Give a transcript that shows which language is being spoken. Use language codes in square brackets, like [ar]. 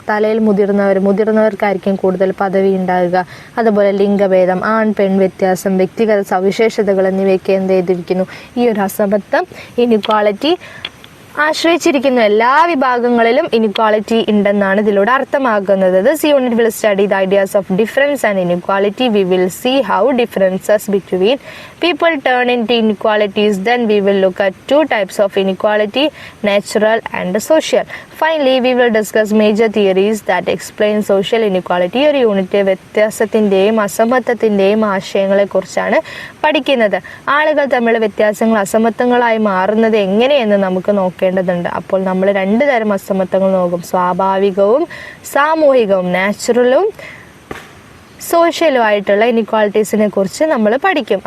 [ml] തലയിൽ മുതിർന്നവർക്കായിരിക്കും കൂടുതൽ പദവി ഉണ്ടാകുക. അതുപോലെ ലിംഗഭേദം, ആൺ പെൺ വ്യത്യാസം, വ്യക്തിഗത സവിശേഷതകൾ എന്നിവയൊക്കെ ഈ ഒരു അസമത്വം, ഇനിക്വാളിറ്റി ആശ്രയിച്ചിരിക്കുന്നു. എല്ലാ വിഭാഗങ്ങളിലും ഇനിക്വാളിറ്റി ഉണ്ടെന്നാണ് ഇതിലൂടെ അർത്ഥമാക്കുന്നത്. [en] This unit will study the ideas of difference and inequality. We will see how differences between people turn into inequalities. Then we will look at two types of inequality, natural and social. Finally, we will discuss major theories that explain social inequality. [ml] ഒരു unit വ്യത്യാസത്തിൻ്റെയും അസമത്വത്തിൻ്റെയും ആശയങ്ങളെക്കുറിച്ചാണ് പഠിക്കുന്നത്. ആളുകൾ തമ്മിലുള്ള വ്യത്യാസങ്ങൾ അസമത്വങ്ങളായി മാറുന്നത് എങ്ങനെയെന്ന് നമുക്ക് നോക്കേണ്ടതുണ്ട്. അപ്പോൾ നമ്മൾ 2 തരം അസമത്വങ്ങൾ നോക്കും: സ്വാഭാവികവും സാമൂഹികവും, നാച്ചുറലും സോഷ്യലുമായിട്ടുള്ള ഇനിക്വാളിറ്റീസിനെ കുറിച്ച് നമ്മൾ പഠിക്കും.